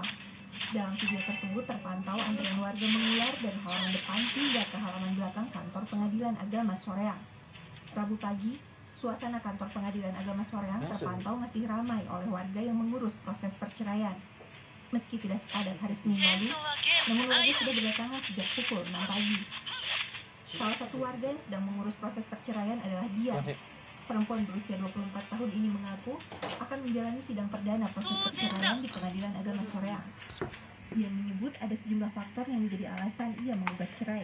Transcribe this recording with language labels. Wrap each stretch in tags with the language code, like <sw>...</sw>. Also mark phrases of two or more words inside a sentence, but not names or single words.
<id>Dalam video tersebut terpantau antrean warga mengular dari halaman depan hingga ke halaman belakang kantor Pengadilan Agama Soreang. Rabu pagi, suasana kantor Pengadilan Agama Soreang terpantau masih ramai oleh warga yang mengurus proses perceraian. Meski tidak sepadat hari Senin</id> <ja>戦</ja> <id>lalu,</id> <ja>争はゲームじ</ja> <id>namun</id> <ja>ゃな</ja> <id>warga</id> <ja>いぞ。</ja> <id>sudah berdatangan sejak pukul 6 pagi. Salah satu warga yang sedang mengurus proses perceraian adalah Dia. Perempuan berusia 24 tahun ini mengaku akan menjalani sidang perdana proses perceraian di Pengadilan Agama Soreang. Dia menyebut ada sejumlah faktor yang menjadi alasan ia menggugat cerai.</id>